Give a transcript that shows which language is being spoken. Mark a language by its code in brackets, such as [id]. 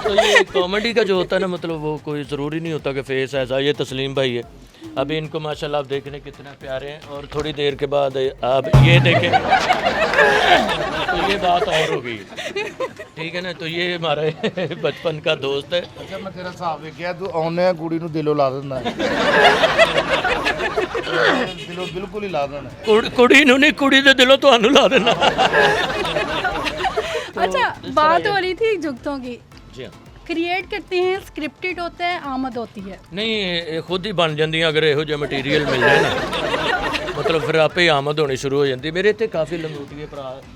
[hi] तो ये कॉमेडी का जो होता है ना, मतलब वो कोई ज़रूरी नहीं होता कि फेस ऐसा। ये तस्लीम भाई है, अभी इनको माशाल्लाह आप देखने कितने प्यारे हैं, और थोड़ी देर के बाद आप ये देखें तो ये बात और हो गई, ठीक है ना। तो ये हमारा बचपन का दोस्त है। [pa] ਅੱਛਾ ਮੈਂ ਤੇਰਾ ਹਿਸਾਬ ਵੇਖਿਆ, ਤੂੰ ਆਉਨੇ ਆ ਕੁੜੀ ਨੂੰ ਦਿਲੋਂ ਲਾ ਦਿੰਦਾ ਦਿਲੋਂ ਬਿਲਕੁਲ ਹੀ ਲਾ ਦੇਣਾ। ਕੁੜੀ ਨੂੰ ਨਹੀਂ, ਕੁੜੀ ਦੇ ਦਿਲੋਂ ਤੁਹਾਨੂੰ ਲਾ ਦੇਣਾ। [hi] अच्छा, बात हो रही थी जुगतों की, जी हाँ, क्रिएट करते हैं, स्क्रिप्टेड होता है, आमद होती है। नहीं ये खुद ही बन जाती अगर [pa] ਇਹੋ ਜਿਹਾ ਮਟੀਰੀਅਲ ਮਿਲ ਜਾਏ ਨਾ, [hi] मतलब फिर आपे ही आमद होनी शुरू हो जाती। मेरे इतने काफ़ी लंगोटिए भरा,